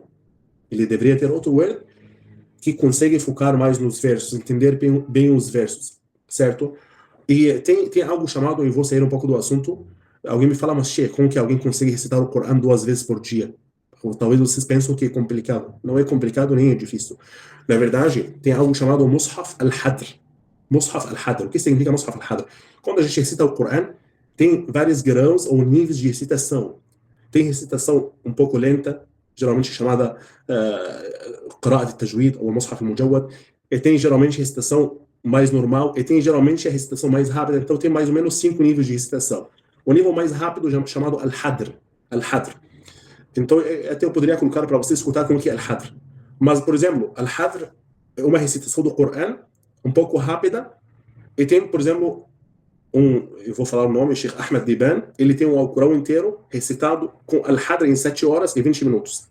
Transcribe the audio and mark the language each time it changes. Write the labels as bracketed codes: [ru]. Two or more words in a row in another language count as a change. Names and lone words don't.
[pt] Ele deveria ter outro word que consegue focar mais nos versos, entender bem os versos, certo? E tem algo chamado, e vou sair um pouco do assunto, alguém me fala, mas como que alguém consegue recitar o Corão 2 vezes por dia? Ou talvez vocês pensam que é complicado. Não é complicado nem é difícil. Na verdade, tem algo chamado [ar] مصحف الحدر. مصحف الحدر. [pt] O que significa [ar] مصحف الحدر? [pt] Quando a gente recita o Corão, tem vários graus ou níveis de recitação. Tem recitação um pouco lenta, geralmente chamada [ar] قراءة التجويد [pt] ou [ar] مصحف المجود. [pt] E tem geralmente recitação mais normal. E tem geralmente a recitação mais rápida. Então tem mais ou menos 5 níveis de recitação. O nível mais rápido é chamado al-Hadr. Al-Hadr. Então, até eu poderia colocar para você escutar como que é Al-Hadr. Mas, por exemplo, Al-Hadr é uma recitação do Corão um pouco rápida. E tem, por exemplo, eu vou falar o nome, Sheikh Ahmed Diban, ele tem um Alcorão inteiro recitado com Al-Hadr em 7 horas e 20 minutos.